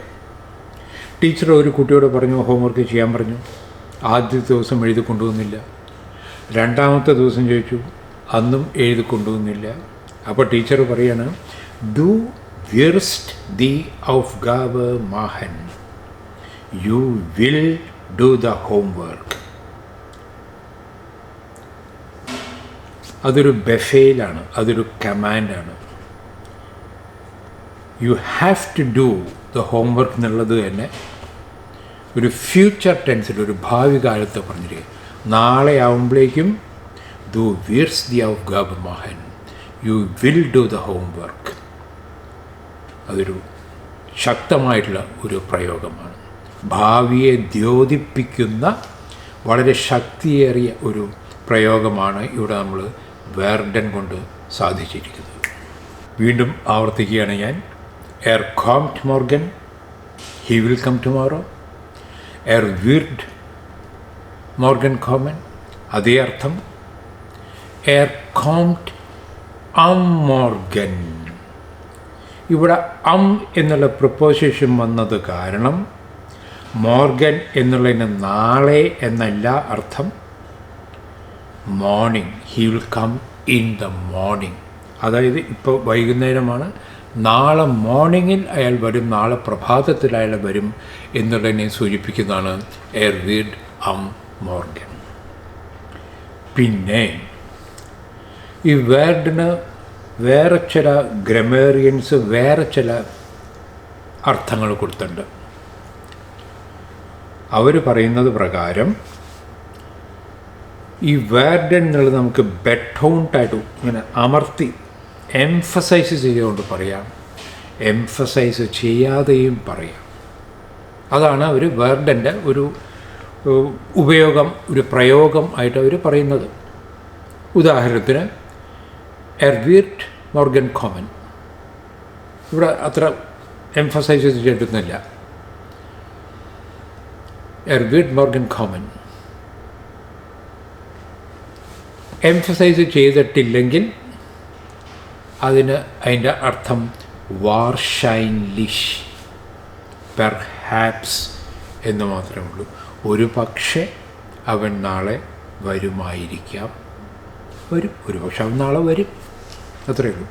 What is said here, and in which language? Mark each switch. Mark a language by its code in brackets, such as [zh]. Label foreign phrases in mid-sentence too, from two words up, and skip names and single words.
[ml] ടീച്ചർ ഒരു കുട്ടിയോട് പറഞ്ഞു, ഹോംവർക്ക് ചെയ്യാൻ പറഞ്ഞു. ആദ്യത്തെ ദിവസം എഴുതി കൊണ്ടുവന്നില്ല. രണ്ടാമത്തെ ദിവസം ചോദിച്ചു, അന്നും എഴുതി കൊണ്ടുവന്നില്ല. അപ്പോൾ ടീച്ചർ പറയാണ്, [de] du wirst die Aufgabe machen, [en] You will do the homework. [ml] അതൊരു ബഫേലാണ്, അതൊരു കമാൻഡാണ്. [en] You have to do the homework [ml] എന്നുള്ളത് തന്നെ ഒരു ഫ്യൂച്ചർ ടെൻസിൽ, ഒരു ഭാവി കാലത്ത് പറഞ്ഞിരിക്കുക. നാളെ ആവുമ്പോഴേക്കും [de] du wirst die Aufgabe machen, [en] You will do the homework. [ml] അതൊരു ശക്തമായിട്ടുള്ള ഒരു പ്രയോഗമാണ്. ഭാവിയെ ദ്യോതിപ്പിക്കുന്ന വളരെ ശക്തിയേറിയ ഒരു പ്രയോഗമാണ് ഇവിടെ നമ്മൾ വേർഡൻ കൊണ്ട് സാധിച്ചിരിക്കുന്നത്. വീണ്ടും ആവർത്തിക്കുകയാണ് ഞാൻ. [de] kommt morgen, [en] he will come tomorrow. [de] Wird morgen kommen, [ml] അതേ അർത്ഥം. [de] kommt am morgen. [ml] ഇവിടെ എന്നുള്ള പ്രപ്പോസിഷൻ വന്നത് കാരണം മോർഗൻ എന്നുള്ളതിന് നാളെ എന്നല്ല അർത്ഥം, [en] മോർണിംഗ്. He will come in the morning. [ml] അതായത് ഇപ്പോൾ വൈകുന്നേരമാണ്, നാളെ മോർണിംഗിൽ അയാൾ വരും, നാളെ പ്രഭാതത്തിൽ അയാൾ വരും എന്നുള്ളതിനെ സൂചിപ്പിക്കുന്നതാണ് [de] wird am morgen. [ml] പിന്നെ ഈ വേർഡിന് വേറെ ചില ഗ്രമേറിയൻസ് വേറെ ചില അർത്ഥങ്ങൾ കൊടുത്തിട്ടുണ്ട്. അവർ പറയുന്നത് പ്രകാരം ഈ വേർഡൻ എന്നുള്ളത് നമുക്ക് ബെറ്റൗണ്ടായിട്ട് ഇങ്ങനെ അമർത്തി എംഫസൈസ് ചെയ്തുകൊണ്ട് പറയാം, എംഫസൈസ് ചെയ്യാതെയും പറയാം. അതാണ് അവർ വേർഡൻ്റെ ഒരു ഉപയോഗം, ഒരു പ്രയോഗം ആയിട്ട് അവർ പറയുന്നത്. [de] ഉദാഹരണത്തിന് wird morgen kommen, [ml] ഇവിടെ അത്ര എംഫസൈസ് ചെയ്തിട്ടുന്നില്ല. [de] wird morgen kommen. [ml] എംഫസൈസ് ചെയ്തിട്ടില്ലെങ്കിൽ അതിൻ്റെ അർത്ഥം വാർഷൈൻലിഷ്, പെർഹാപ്സ് എന്ന് മാത്രമേ ഉള്ളൂ. ഒരു പക്ഷേ അവൻ നാളെ വരുമായിരിക്കാം, വരും, ഒരു പക്ഷെ അവൻ നാളെ വരും, അത്രയേ ഉള്ളൂ.